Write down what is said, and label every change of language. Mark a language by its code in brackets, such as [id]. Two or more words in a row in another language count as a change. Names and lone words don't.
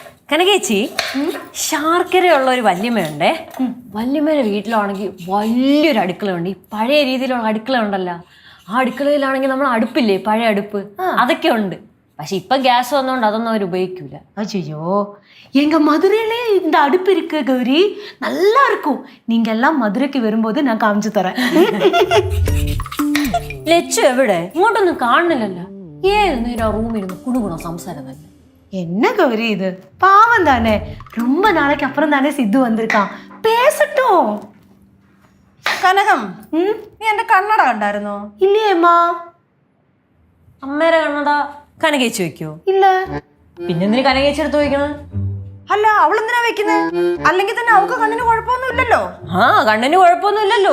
[ml] കനകേച്ചി ശാർക്കരയുള്ള ഒരു വല്യമ്മയുണ്ടേ. വല്യമ്മയുടെ വീട്ടിലാണെങ്കിൽ വലിയൊരു അടുക്കളയുണ്ട്. ഈ പഴയ രീതിയിലുള്ള അടുക്കള ഉണ്ടല്ലോ, ആ അടുക്കളയിലാണെങ്കിൽ നമ്മൾ അടുപ്പില്ലേ, പഴയ അടുപ്പ്, അതൊക്കെ ഉണ്ട്. പക്ഷെ ഇപ്പൊ ഗ്യാസ് വന്നോണ്ട് അതൊന്നും അവർ ഉപയോഗിക്കൂല. [ta] ஐயோ எங்க மதுரையிலே இந்த அடுப்பு இருக்கு கௌரி, நல்லா இருக்கும். நீங்க எல்லாம் மதுரைக்கு வரும்போது நான் காமிச்சு தரேன். [ml] ലച്ചു എവിടെ? ഇങ്ങോട്ടൊന്നും കാണുന്നില്ലല്ലോ. ഏത് നേരം റൂമിരുന്ന് കുണുകുണോ സംസാരം തന്നെ. [ta] என்ன கௌரி இது, பாவம் தானே, ரொம்ப நாளைக்கு அப்புறம் தானே சித்து வந்திருக்கான், பேசட்டும். [ml] കനകം, നീ എന്റെ കണ്ണട കണ്ടായിരുന്നോ? [ta] இல்லையேம்மா. [ml] അമ്മേരെ കണ്ണട കനകേച്ചി വെക്കോ? [ta] இல்ல. [ml] പിന്നെന്തിന് കനകേച്ചി എടുത്ത് ചോദിക്കണം? അല്ല, അവളെന്തിനാ വെക്കുന്നത്? അല്ലെങ്കിൽ തന്നെ അവൾക്ക് കണ്ണിന് കുഴപ്പമൊന്നും ഇല്ലല്ലോ. ആ, കണ്ണിന് കുഴപ്പമൊന്നും ഇല്ലല്ലോ.